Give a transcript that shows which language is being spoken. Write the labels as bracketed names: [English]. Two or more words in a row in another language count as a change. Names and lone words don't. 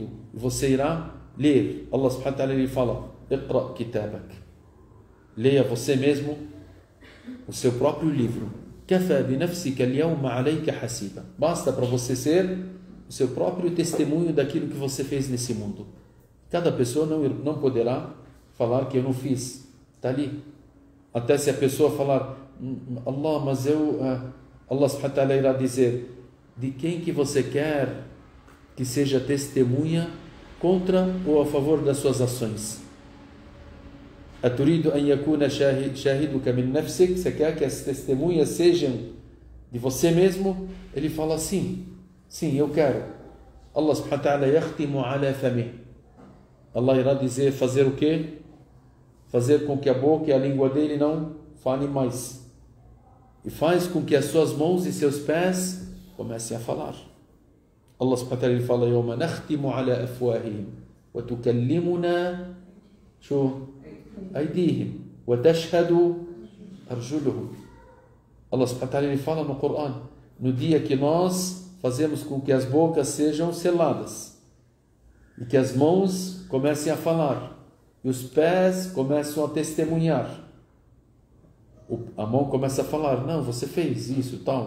[Portuguese] Você irá ler. [Arabic] الله سبحانه وتعالى, [Portuguese] Ele fala: [Arabic] اقرأ كتابك. [Portuguese] Leia você mesmo o seu próprio livro. [Arabic] كفى بنفسك اليوم عليك حسيبا. [Portuguese] Basta para você ser o seu próprio testemunho daquilo que você fez nesse mundo. Cada pessoa não poderá falar que eu não fiz. Está ali. Até se a pessoa falar: Allah, mas eu... [Arabic] الله سبحانه وتعالى [Portuguese] irá dizer: de quem que você quer que seja testemunha contra ou a favor das suas ações? [Arabic] أتريد أن يكون شاهدك من نفسك. [Portuguese] Você quer que as testemunhas sejam de você mesmo? Ele fala: sim, eu quero. [Arabic] الله سبحانه وتعالى يختم على فمه. [Portuguese] Allah irá dizer, fazer o quê? Fazer com que a boca e a língua dele não falem mais. E faz com que as suas mãos e seus pés comecem a falar. [Arabic] الله سبحانه وتعالى, [Portuguese] Ele fala: [Arabic] يوم نختم على أفواههم وتكلمنا أيديهم وتشهد أرجلهم. الله سبحانه وتعالى, [Portuguese] Ele fala no Coran: no dia que nós fazemos com que as bocas sejam seladas e que as mãos comecem a falar e os pés começam a testemunhar. A mão começa a falar: não, você fez isso, tal.